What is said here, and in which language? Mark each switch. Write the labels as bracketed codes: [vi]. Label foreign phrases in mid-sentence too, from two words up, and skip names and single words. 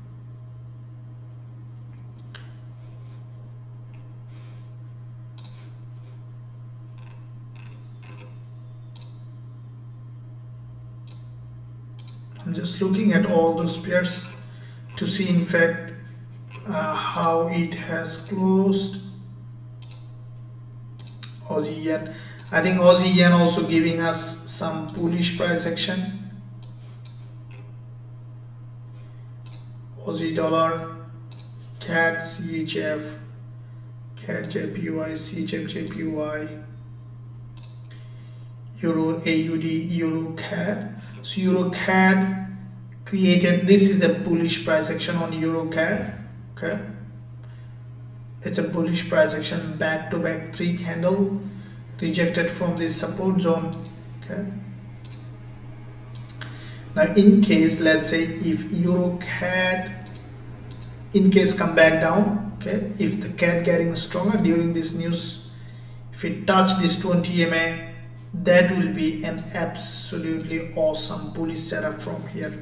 [en] I'm just looking at all those pairs to see in fact how it has closed. Aussie yen, I think Aussie yen also giving us some bullish price action. Aussie dollar, CAD, CHF, CAD JPY, CHF JPY, Euro AUD, Euro CAD. So Euro CAD created, this is a bullish price action on Euro CAD. Okay, it's a bullish price action, back to back 3 candle, rejected from this support zone. Okay, now in case, let's say if Euro CAD in case come back down, okay, if the CAD getting stronger during this news, if it touch this 20 MA, that will be an absolutely awesome bullish setup from here.